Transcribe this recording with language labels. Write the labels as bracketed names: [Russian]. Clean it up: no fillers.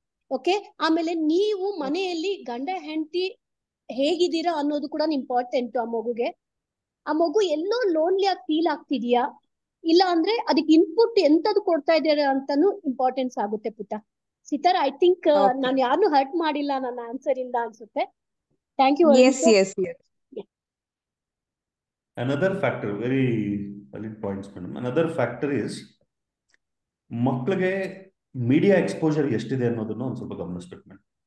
[Kannada] Okay, ಆಮೇಲೆ ನೀವು ಮನೆಯಲ್ಲಿ ಗಂಡ ಹೆಂಡತಿ ಹೇಗಿದ್ದೀರಾ ಅನ್ನೋದು ಕೂಡ ಇಂಪಾರ್ಟೆಂಟ್ ಆ ಮಗುಗೆ. ಆ ಮಗು ಎಲ್ಲೋ ಲೋನ್ಲಿ ಆಗಿ ಫೀಲ್ ಆಗ್ತಿದ್ಯಾ, ಇಲ್ಲ ಅಂದ್ರೆ ಅದಕ್ಕೆ ಇನ್ಪುಟ್ ಎಂತದ್ದು ಕೊಡ್ತಾ ಇದ್ದಾರೆ ಅಂತಾನು ಇಂಪಾರ್ಟೆನ್ಸ್ ಆಗುತ್ತೆ ಪುಟ್ಟ. ಸಿತಾರ್, [English] I think [Kannada] ನಾನು ಯಾರನ್ನು ಹರ್ಟ್ ಮಾಡಿಲ್ಲ ನನ್ನ ಆನ್ಸರ್ ಇಂದ ಅನ್ಸುತ್ತೆ. [English] Thank you. Yes. Another factor, very valid points, madam. Another factor is [Kannada] ಮಕ್ಕಳಿಗೆ ಮೀಡಿಯಾ ಎಕ್ಸ್ಪೋಜರ್ ಎಷ್ಟಿದೆ ಅನ್ನೋದನ್ನ ಒಂದು ಸ್ವಲ್ಪ ಗಮನಿಸ್ಬೇಕು ಮೇಡಮ್.